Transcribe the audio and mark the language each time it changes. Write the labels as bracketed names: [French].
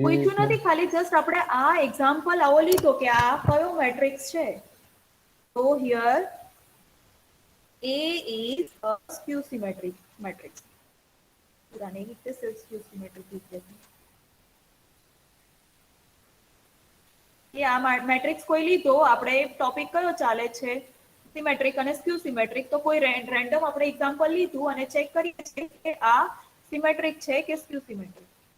[Gujarati] પૂછ્યું નથી, ખાલી જસ્ટ આપણે આ એક્ઝામ્પલ આવો લીધો કે આ કયો મેટ્રિક્સ છે. [English] તો here A is a skew symmetric matrix. [Hindi] पूरा नहीं लिखते, सिर्फ skew symmetric लिख देते हैं. [Gujarati] ये આ મેટ્રિક્સ કોઈ લીધો, આપણે ટોપિક કયો ચાલે છે સિમેટ્રિક અને સ્ક્યુ સિમેટ્રિક, તો કોઈ રેન્ડમ આપણે એક્ઝામ્પલ લીધું અને ચેક કરીએ છીએ કે આ સિમેટ્રિક છે કે સ્ક્યુ સિમેટ્રિક.